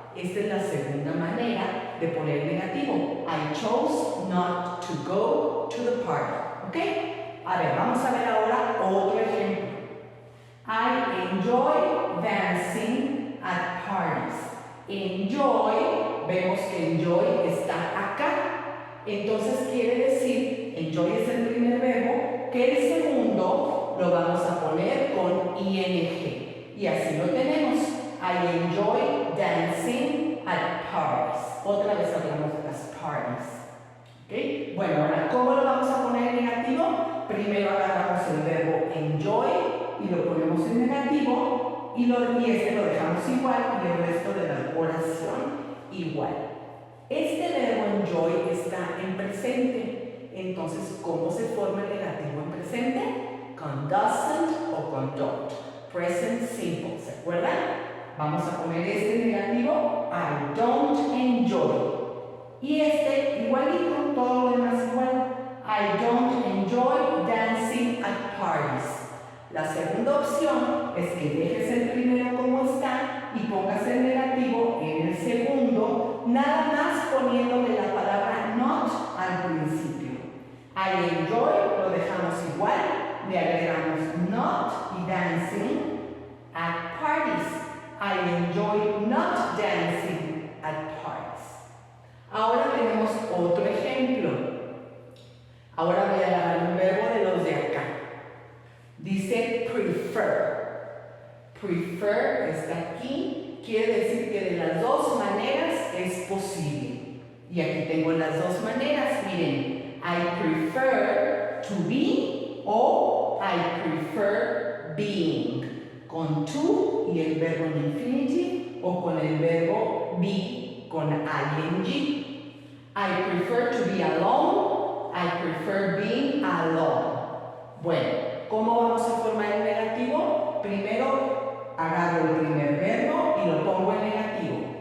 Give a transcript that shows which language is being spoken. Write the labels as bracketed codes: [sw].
[es] Esta es la segunda manera de poner negativo. [en] I chose not to go to the party. [es] ¿Ok? A ver, vamos a ver ahora otro ejemplo. [en] I enjoy dancing at parties. [es] Enjoy, vemos que enjoy está acá. Entonces quiere decir, enjoy es el primer verbo, que el segundo lo vamos a poner con ing. Y así lo tenemos. [en] I enjoy dancing at parties. [es] Otra vez hablamos de las parties. ¿Okay? Bueno, ahora, ¿cómo lo vamos a poner en negativo? Primero agarramos el verbo enjoy y lo ponemos en negativo y este lo dejamos igual y el resto de la oración igual. Este verbo enjoy está en presente. Entonces, ¿cómo se forma el negativo en presente? Con doesn't o con don't. Present simple, ¿se acuerdan? Vamos a poner este negativo, [en] I don't enjoy. [es] Y este igualito, todo lo demás igual. [en] I don't enjoy dancing at parties. [es] La segunda opción es que dejes el primero como está y pongas el negativo en el segundo, nada más poniéndole la palabra not al principio. [en] I enjoy [es] lo dejamos igual, le agregamos not y [en] dancing at parties. I enjoy not dancing at parties. [es] Ahora tenemos otro ejemplo. Ahora voy a agarrar un verbo de los de acá. Dice prefer. Prefer está aquí. Quiere decir que de las dos maneras es posible. Y aquí tengo las dos maneras. Miren, [en] I prefer to be [es] o [en] I prefer being. [es] Con to y el verbo en infinitive o con el verbo be con ing. [en] I prefer to be alone. I prefer being alone. [es] Bueno, ¿cómo vamos a formar el negativo? Primero agarro el primer verbo y lo pongo en negativo.